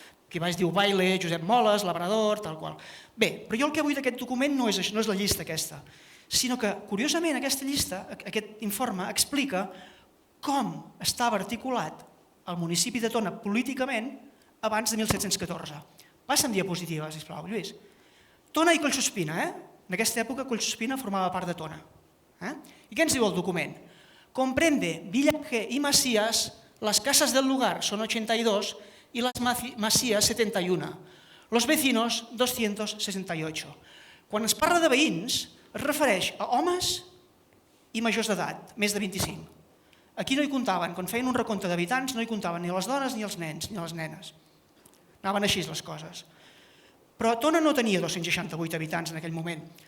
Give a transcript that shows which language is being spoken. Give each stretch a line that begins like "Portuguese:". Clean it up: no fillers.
Catalan: Que es diu Baile, Josep Moles, Labrador, tal qual. Bé, però jo el que vull d'aquest document no és la llista aquesta, sinó que, curiosament, aquesta llista, aquest informe, explica com estava articulat el municipi de Tona políticament abans de 1714. Passa'm diapositiva, sisplau, Lluís. Tona i Collsuspina, en aquesta època Collsuspina formava part de Tona. I què ens diu el document?
Spanish: Comprende villaje y masías, las casas del lugar son 82 y las masías 71. Los vecinos 268.
Catalan: Quan es parla de veïns, es refereix a homes i majors d'edat, més de 25. Aquí no hi comptaven, quan feien un recompte d'habitants, no hi comptaven ni les dones ni els nens, ni les nenes. Anaven així les coses. Però Tona no tenia 268 habitants en aquell moment.